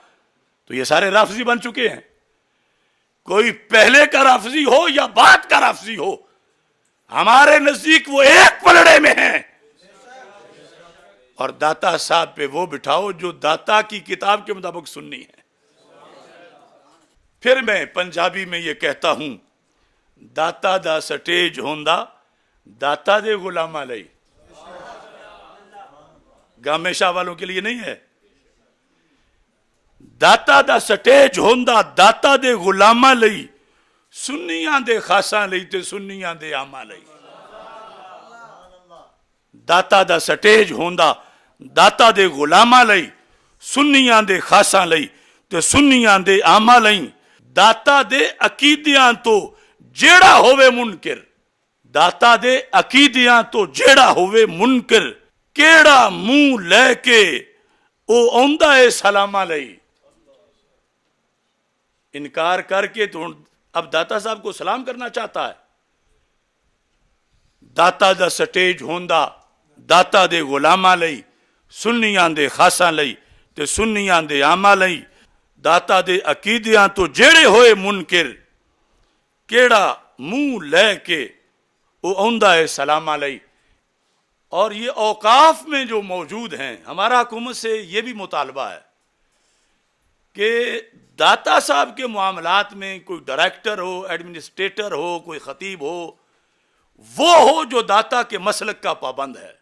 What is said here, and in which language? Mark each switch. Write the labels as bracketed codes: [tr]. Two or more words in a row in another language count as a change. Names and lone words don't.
[ur] تو یہ سارے رافضی بن چکے ہیں. کوئی پہلے کا رافضی ہو یا بعد کا رافضی ہو، ہمارے نزدیک وہ ایک پلڑے میں ہیں. اور داتا صاحب پہ وہ بٹھاؤ جو داتا کی کتاب کے مطابق سننی ہے. پھر میں پنجابی میں یہ کہتا ہوں، [pa] داتا دا سٹیج ہوندا داتا دے غلامہ لئی. [ur] گامے شاہ والوں کے لیے نہیں ہے. [pa] داتا دا سٹیج ہوندا داتا دے غلامہ لئی، سنیاں دے خاصاں لئی تے سنیاں دے عاماں لئی. داتا دا سٹیج ہوندا داتا دے غلاماں لئی، سنیاں دے خاصاں لئی تے سنیاں دے عاماں لئی. داتا دے عقیدیاں تو جیڑا ہووے منکر، داتا دے عقیدیاں تو جیڑا ہووے منکر، کیڑا منہ لے کے او اوندا اے سلامہ لئی. [ur] انکار کر کے تو اب داتا صاحب کو سلام کرنا چاہتا ہے. [pa] داتا دا سٹیج ہوندا داتا دے غلاماں لئی، سنیاں دے خاصاں لئی تے سنیاں دے عاماں لئی. داتا دے عقیدیاں تو جیڑے ہوئے منکر، کیڑا منہ لے کے او اوندا اے سلامہ لئی. [ur] اور یہ اوقاف میں جو موجود ہیں، ہمارا حکومت سے یہ بھی مطالبہ ہے کہ داتا صاحب کے معاملات میں کوئی ڈائریکٹر ہو، ایڈمنسٹریٹر ہو، کوئی خطیب ہو، وہ ہو جو داتا کے مسلک کا پابند ہے.